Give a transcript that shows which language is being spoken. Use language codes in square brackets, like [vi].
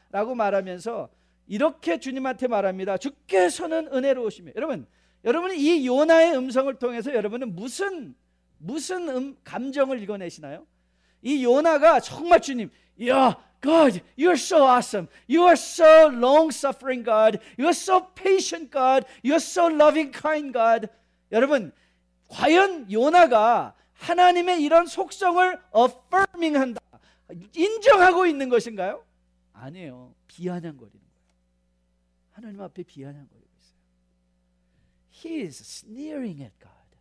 [ko] 라고 말하면서 이렇게 주님한테 말합니다. 주께서는 은혜로우시며. 여러분은 이 요나의 음성을 통해서 여러분은 무슨 감정을 읽어내시나요? 이 요나가 정말 주님, [en] God, you're so awesome. You are so long-suffering God. You are so patient God. You are so loving, kind God. [ko] 여러분, 과연 요나가 하나님의 이런 속성을 affirming한다, 인정하고 있는 것인가요? 아니에요. 비아냥거리는 거예요. 하나님 앞에 비아냥거리고 있어요. [en] He is sneering at God.